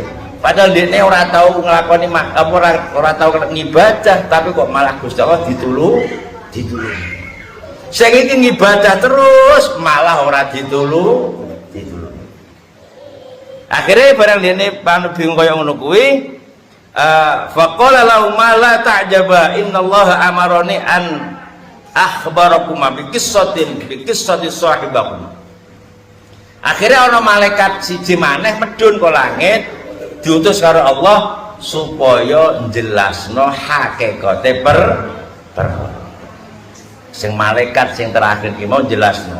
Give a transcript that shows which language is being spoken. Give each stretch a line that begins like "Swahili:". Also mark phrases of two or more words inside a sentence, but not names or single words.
Javanese: Padahal dia ora tahu ngelakoni ora tahu ngibadah, tapi kok malah Gusti Allah ditulung. Sing iki ngibadah terus malah ora ditulung. Akhirnya barang dene panu bingung kaya ngono kuwi,
Arabic: فقال لهم لا تعجبوا إن الله أمرني أن أخبركم بقصة صاحبكم.
Javanese: Akhirnya ana malaikat siji maneh medhun ka langit diutus karo Allah supaya njelasno hakikate perkara. Sing malaikat sing terakhir iki mau jelasno.